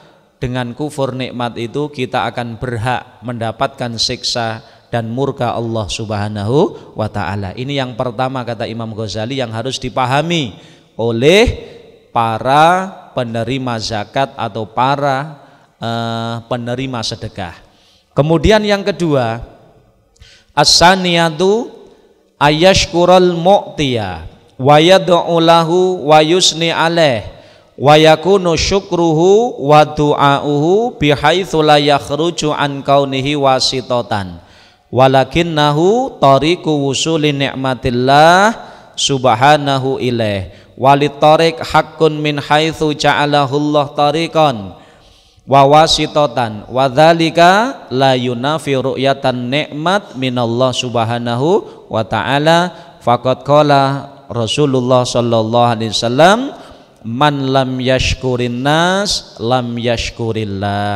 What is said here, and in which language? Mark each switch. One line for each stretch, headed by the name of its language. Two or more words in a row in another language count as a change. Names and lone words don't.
Indonesian: Dengan kufur nikmat itu kita akan berhak mendapatkan siksa dan murka
Arabic: الله سبحانه وتعالى.
Indonesian: Ini yang pertama, kata Imam Ghazali, yang harus dipahami oleh para penerima zakat atau para penerima sedekah. Kemudian yang kedua,
Arabic: الثانية أن يشكر المعطي ويدعو له ويثني عليه ويكون شكره ودعاؤه بحيث لا يخرج عن كونه واسطة ولكنه طريق وصول نعمة الله سبحانه إليه وللطريق حق من حيث جعله الله طريقا وواسطة وذلك لا ينافي رؤية النعمة من الله سبحانه وتعالى فقد قال رسول الله صلى الله عليه وسلم من لم يشكر الناس لم يشكر الله.